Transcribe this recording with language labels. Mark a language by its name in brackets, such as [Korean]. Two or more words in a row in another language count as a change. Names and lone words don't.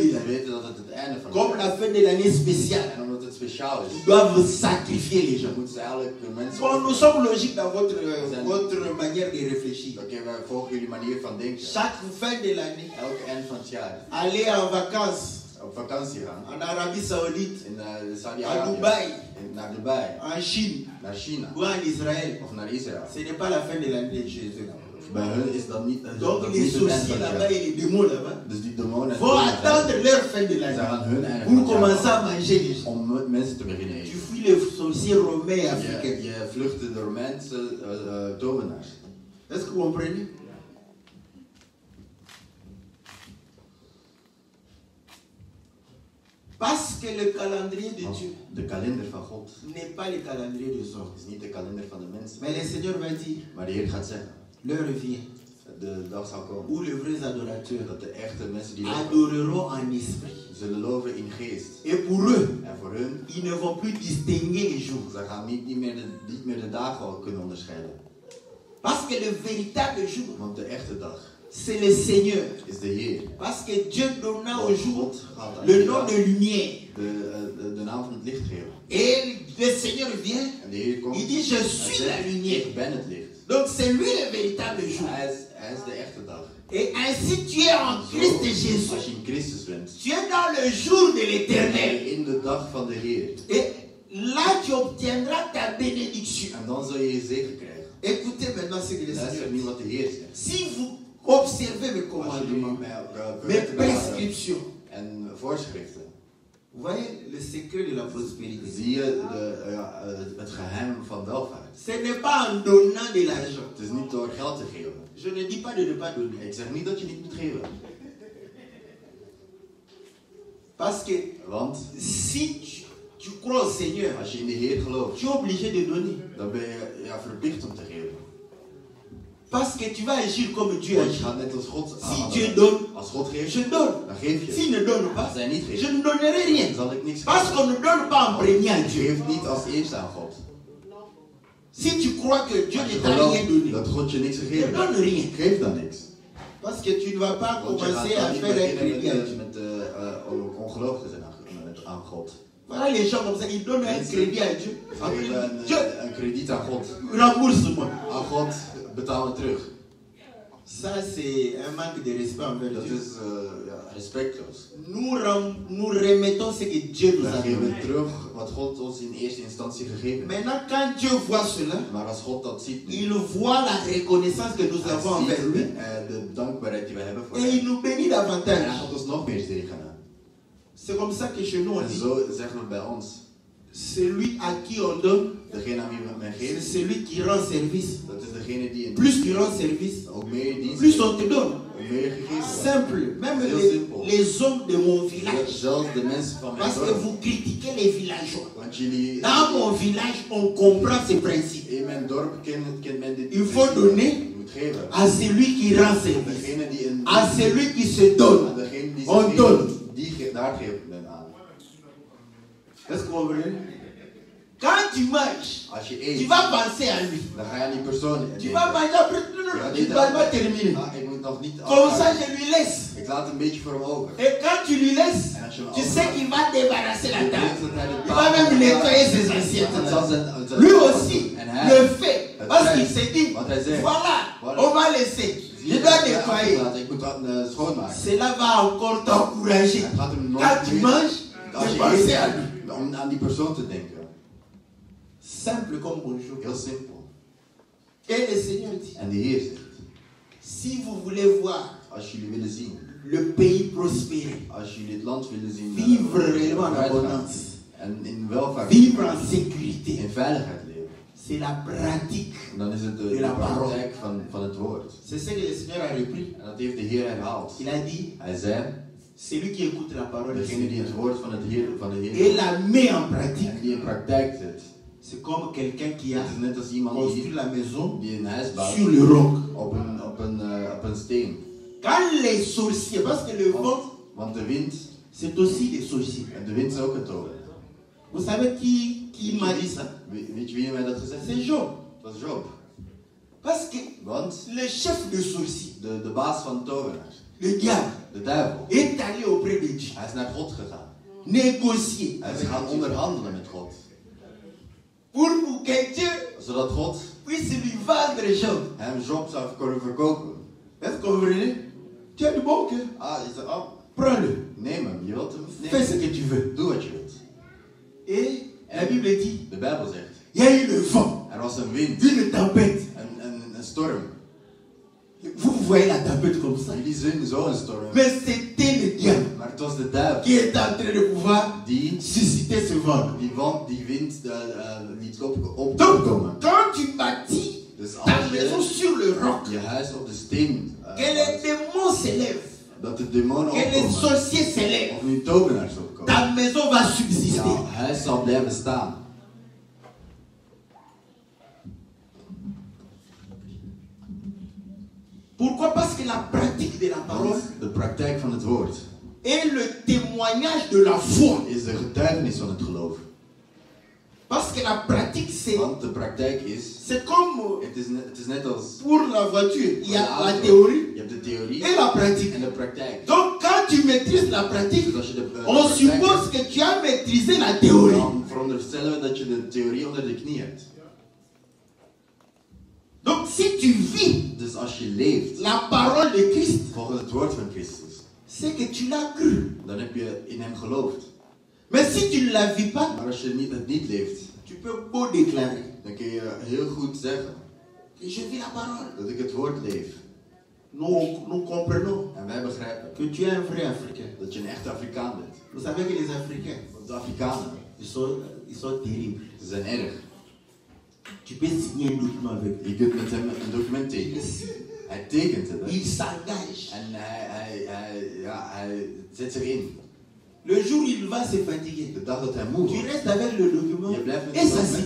[Dutch] ze [French] l'année. [Dutch] weten dat het het einde van [French] Comme [Dutch] het [French] la fin de l'année spéciale, [Dutch] En omdat het speciaal [French] ils [Dutch] is, [French] doivent sacrifier les [Dutch] dan [French] gens. [Dutch] moeten ze eigenlijk de mensen... [French] Bon, nous sommes logiques dans votre manière de réfléchir. [Dutch] Oké, wij volgen jullie manier van denken. [French] Chaque fin de l'année, [Dutch] Elk eind van het jaar [French] aller en vacances [Dutch] op vakantie gaan. [French] en Arabie Saoudite, [Dutch] In [French] à [Dutch] Saudi-Arabië, [French] Dubaï, [Dutch] naar Dubai, [French] en Chine [Dutch] naar China [French] ou en Israël, [Dutch] of naar Israël. [French] ce n'est pas la fin de l'année de Jésus. [Dutch] Bij hun is dat niet, [French] Donc [Dutch] dat [French] les [Dutch] niet het eind [French] sorciers [Dutch] van het [French] là-bas [Dutch] jaar. [French] et les démons là-bas [Dutch] Dus die demonen en [French] vont attendre leur fin de [Dutch] ze [French] l'année [Dutch] gaan hun einde [French] pour [Dutch] van het jaar [French] commencer à [Dutch] wachten [French] manger les gens. [Dutch] om mensen te beginnen [French] Tu [Dutch] eten. [French] fuis les sorciers romains et africains. [Dutch] Je vlucht de Romeinse tovenaars. [French] Est-ce que vous comprenez? Parce que le calendrier de Dieu [Dutch] De kalender van God [French] n'est pas le calendrier des hommes. [Dutch] is niet de kalender van de mensen. [French] Mais le Seigneur va dire, [Dutch] Maar de Heer gaat zeggen, [French] l'heure vient [Dutch] de dag zal komen [French] où les vrais adorateurs [Dutch] dat de echte mensen die loven, [French] adoreront en esprit. [Dutch] zullen loven in geest. [French] Et pour eux, [Dutch] En voor hun, [French] ils ne vont plus distinguer les jours. [Dutch] ze gaan niet meer de dagen al kunnen onderscheiden. [French] Parce que le véritable jour, [Dutch] Want de echte dag [French] c'est le Seigneur. [Dutch] is de Heer. [French] Parce que Dieu donna au jour [Dutch] God gaat aan [French] le [Dutch] die [French] nom [Dutch] dag [French] de lumière. [Dutch] de naam van het licht geven. [French] Et le Seigneur vient, [Dutch] En de Heer komt [French] il dit, je [Dutch] en [French] suis la [Dutch] zegt, [French] lumière. [Dutch] ik ben het licht. [French] Donc c'est lui le véritable jour. [Dutch] Hij is de echte dag. [French] Et ainsi tu es en Christ Jésus. [Dutch] Als je in Christus bent, [French] Tu es dans le jour de [Dutch] ben [French] l'éternel. [Dutch] je in de dag van de Heer. [French] Et là tu obtiendras ta bénédiction. [Dutch] En dan zul je je zegen krijgen. [French] Écoutez maintenant ce que le [Dutch] Luister [French] Seigneur [Dutch] nu [French] dit. [Dutch] wat de Heer zegt. [French] Si vous observez mes [Dutch] Als jullie [French] commandements, [Dutch] mijn [French] mes [Dutch] wetten bewaren [French] prescriptions, [Dutch] en voorschriften, [French] vous voyez le secret de la prospérité. [Dutch] zie je het geheim van welvaart. [French] Ce n'est pas en donnant de l'argent. [Dutch] Het is niet door geld te geven. [French] Je ne dis pas de ne pas donner. [Dutch] Ik zeg niet dat je niet moet geven. [French] Parce que [Dutch] Want [French] si tu crois au Seigneur, [Dutch] als je in de Heer gelooft, [French] tu es obligé de donner. [Dutch] dan ben je verplicht om te geven. [French] Parce que tu vas agir comme Dieu [Dutch] Want je [French] agit. [Dutch] gaat net als God [French] Si [Dutch] handelen. [French] Dieu donne, [Dutch] Als God geeft, [French] je donne. [Dutch] dan geef je. [French] S'il ne donne pas, [Dutch] Als hij niet [French] je [Dutch] geeft, [French] ne donnerai rien. [Dutch] dan zal ik niks [French] Parce [Dutch] geven. [French] qu'on ne donne pas en premier à [Dutch] Je [French] Dieu. [Dutch] geeft niet als eerste aan God. [French] Si tu crois que Dieu [Dutch] Als je [French] ne t'a rien [Dutch] gelooft [French] donné, [Dutch] dat God je niks [French] ne [Dutch] gegeven [French] donne [Dutch] heeft, [French] rien. [Dutch] geef dan niks. [French] Parce que tu ne vas pas [Dutch] Want je gaat [French] commencer à [Dutch] dan niet [French] faire un [Dutch] beginnen [French] crédit à Dieu. [Dutch] met ongelovig te zijn aan God. [French] Voilà les gens comme ça, ils donnent un crédit à Dieu. [Dutch] Ze geven [French] Dieu, [Dutch] een krediet aan God. [French] rembourse-moi. [Dutch] Aan God betaal me terug. [French] Ça, c'est un manque de respect envers [Dutch] Dat [French] Dieu. [Dutch] is respectloos. [French] Nous remettons ce que Dieu nous [Dutch] We [French] a [Dutch] geven [French] donné. [Dutch] terug wat God ons in eerste instantie gegeven heeft. [French] Maintenant, quand Dieu voit cela, [Dutch] Maar als God dat ziet, [French] il voit la reconnaissance que nous [Dutch] hij [French] avons envers lui. [Dutch] ziet de dankbaarheid die we hebben voor [French] Et [Dutch] hem. [French] il nous bénit [Dutch] En hij [French] davantage. [Dutch] gaat ons nog meer zegenen. [French] C'est comme ça que chez nous on [Dutch] En [French] dit, [Dutch] zo zeggen we bij ons, [French] celui à qui on donne, [Dutch] degene aan wie we men [French] c'est [Dutch] geven, [French] celui qui rend service. [Dutch] dat is degene die in [French] Plus tu rends service, [Dutch] ook meer in dienst [French] plus [Dutch] heeft, [French] on te donne. [Dutch] hoe meer je gegeven wordt. [French] Simple. Même [Dutch] Heel simpel. [French] les hommes de mon village. [Dutch] Zelfs de mensen van mijn [French] Parce que [Dutch] dorp. [French] vous critiquez les villageois. [Dutch] Want jullie, [French] Dans mon village, on comprend ces principes. [Dutch] in mijn dorp kent men dit. [French] Il faut donner [Dutch] Je moet geven. [French] à celui qui rend service. [Dutch] Degene die in [French] À celui qui se donne. [Dutch] aan degene die [French] On [Dutch] zich [French] donne. [Dutch] geeft, daar geeft men aan. [French] Est-ce que vous comprenez? Quand tu manges, [Dutch] Als je [French] tu [Dutch] eet, [French] vas penser à lui. [Dutch] dan ga je aan die persoon [French] Tu [Dutch] denken. [French] vas manger après. Non, non, [Dutch] Je gaat [French] tu [Dutch] niet [French] ne vas [Dutch] aan- [French] pas terminer. [Dutch] Ah, ik moet nog niet [French] Comme ça, [Dutch] afhaken. [French] je lui laisse. [Dutch] Ik laat een beetje voor hem over. [French] Et quand tu lui laisses, [Dutch] En als je hem [French] tu sais [Dutch] overlaat, [French] qu'il va débarrasser la [Dutch] je weet [French] table. [Dutch] dat hij de [French] Il va même [Dutch] tafel [French] nettoyer [Dutch] gaat- [French] ses [Dutch] Het zal [French] assiettes. [Dutch] zijn- [French] Lui aussi [Dutch] En hij, [French] le fait. Parce qu'il s'est dit, [Dutch] wat hij zegt, [French] voilà, [Dutch] Voilà. [French] on va laisser. [Dutch] zie [French] Je [Dutch] je, [French] dois [Dutch] ik ga [French] nettoyer. [Dutch] aflaten, ik moet dat schoonmaken. [French] Cela va encore t'encourager. [Dutch] Het gaat hem nog [French] Quand tu [Dutch] meer, [French] manges, [Dutch] als [French] de [Dutch] je [French] penser à [Dutch] eet, [French] lui. [Dutch] om aan die persoon te denken. [French] Simple comme bonjour. [Dutch] Heel simpel. [French] Et le Seigneur dit, [Dutch] En de Heer zegt, [French] si vous voulez voir [Dutch] als jullie willen zien, [French] le pays prospérer, [Dutch] als jullie het land willen zien, [French] vivre réellement en [Dutch] vooruitgaan [French] abondance, [Dutch] en in welvaart, [French] vivre en sécurité, [Dutch] in veiligheid leven, [French] c'est la pratique. [Dutch] dan is het de [French] De la [Dutch] praktijk van het woord. [French] C'est ce que le Seigneur a repris. [Dutch] En dat heeft de Heer herhaald. [French] Il a dit, [Dutch] Hij zei, [French] celui qui écoute la parole du [Dutch] degene die het [French] Seigneur [Dutch] woord van de Heer [French] et la met en pratique, [Dutch] en die in praktijk zet, [French] c'est comme quelqu'un qui a [Dutch] het is net als iemand [French] construit la maison [Dutch] die een huis bouwt [French] sur le roc. [Dutch] op een steen. [French] Quand les sorciers, parce que le vent, [Dutch] Want de wind, [French] c'est aussi des sorciers. [Dutch] en de wind is ook een toren. [French] Vous savez qui m'a dit ça? [Dutch] Weet je wie mij dat gezegd [French] C'est [Dutch] heeft? [French] Job. [Dutch] Dat was Job. [French] Parce que [Dutch] Want [French] le chef de sorciers, [Dutch] de baas van tovenaars, [French] le diable, [Dutch] de duivel, [French] est allé auprès de Dieu, [Dutch] hij is naar God gegaan. [French] négocier [Dutch] Hij is [French] avec [Dutch] gaan [French] Dieu, [Dutch] onderhandelen met God. [French] pour que Dieu [Dutch] Zodat God [French] puisse lui vendre Job. [Dutch] hem Job zou kunnen verkopen. [French] Est-ce que vous comprenez? Tu as du bon cœur. [Dutch] Ah, je zei, oh, [French] Prends-le. [Dutch] neem hem. Je wilt hem? [French] Fais [Dutch] Neem [French] ce que tu veux. [Dutch] hem. Doe wat je wilt. [French] Et la Bible dit, [Dutch] De Bijbel zegt, [French] il y a eu le vent, [Dutch] er was een wind, [French] une tempête. [Dutch] een storm. [French] Vous voyez la tempête comme ça. [Dutch] Jullie zien zo'n storm. [French] Mais c'était le diable [Dutch] Maar het was de duivel [French] qui est en train de pouvoir [Dutch] die [French] susciter ce vent. [Dutch] die wind liet opkomen. [French] Donc, quand tu bâtis [Dutch] Dus [French] ta [Dutch] als [French] maison [Dutch] je [French] sur le roc, [Dutch] je huis op de steen [French] que les démons s'élèvent, [Dutch] dat de demonen [French] que les [Dutch] opkomen, [French] sorciers s'élèvent, [Dutch] of nu tovenaars opkomen, [French] ta maison va subsister. [Dutch] jouw huis zal blijven staan. [French] Pourquoi? Parce que la pratique de la parole [Dutch] Want de praktijk van het woord [French] est le témoignage de la foi. [Dutch] is de getuigenis van het geloof. [French] Parce que la pratique, [Dutch] Want de praktijk is, [French] c'est comme [Dutch] het is net als [French] pour la voiture. Il y a [Dutch] voor de [French] la [Dutch] auto. [French] théorie [Dutch] Je hebt de theorie [French] et la pratique. [Dutch] en de praktijk. [French] Donc, quand tu maîtrises la pratique, [Dutch] Dus als je de [French] on [Dutch] praktijk [French] suppose que tu as maîtrisé la théorie. [Dutch] dan veronderstellen we dat je de theorie onder de knie hebt. [French] Donc, si tu vis [Dutch] Dus als je leeft [French] la parole de Christ, [Dutch] volgens het woord van Christus, [French] c'est que tu l'as cru. [Dutch] dan heb je in hem geloofd. [French] Mais si tu ne la vis pas, [Dutch] Maar als je het niet leeft, [French] tu peux beau déclarer [Dutch] dan kun je heel goed zeggen [French] que je vis la parole. [Dutch] dat ik het woord leef. [French] Nous comprenons [Dutch] En wij begrijpen [French] que tu es un vrai Africain. [Dutch] dat je een echte Afrikaan bent. [French] Vous savez que les Africains, [Dutch] Want de Afrikanen, [French] ils sont terribles. [Dutch] ze zijn erg. [French] Tu peux signer un document avec eux. [Dutch] Je kunt met hem een document tekenen. Hij tekent het. Hè? [French] Ils s'engagent. [Dutch] En hij zet zich in. [French] Le jour où il va se fatiguer, [Dutch] De dag dat hij moe [French] tu [Dutch] wordt. [French] restes avec le document [Dutch] Je blijft met [French] et [Dutch] het [French] sa [Dutch] document.